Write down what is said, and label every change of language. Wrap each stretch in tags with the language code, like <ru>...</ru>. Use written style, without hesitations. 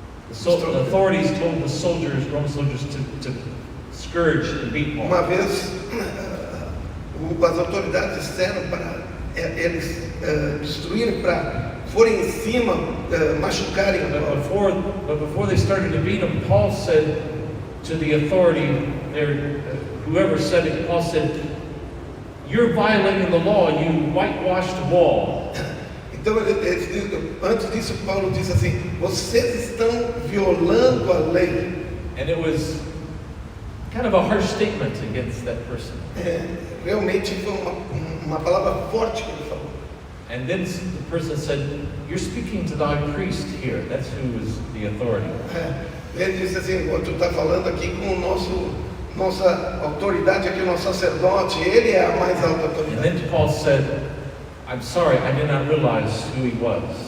<en>The authorities told the soldiers, Roman soldiers, to scourge and beat Paul.</en> <pt>Uma vez, as autoridades disseram para eles destruírem, para forem em cima, machucarem.</pt> <en>But before they started to beat him, Paul said to the authority there, whoever said it, Paul said, "You're violating the law. You whitewashed wall."</en> <pt>Então, antes disso, Paulo diz assim: vocês estão violando a lei.</pt> <en>And it was kind of a harsh statement against that person.</en> <pt>Realmente foi uma palavra forte que ele falou.</pt> <en>And then the person said, "You're speaking to thy priest here." That's who is the authority.</en> <pt>Ele disse assim: tu está falando aqui com o nossa autoridade aqui, o nosso sacerdote, ele é a mais alta</pt> <en>And</en> <pt>autoridade.</pt> <en>then Paul said, "I'm sorry, I did not realize who he was."</en>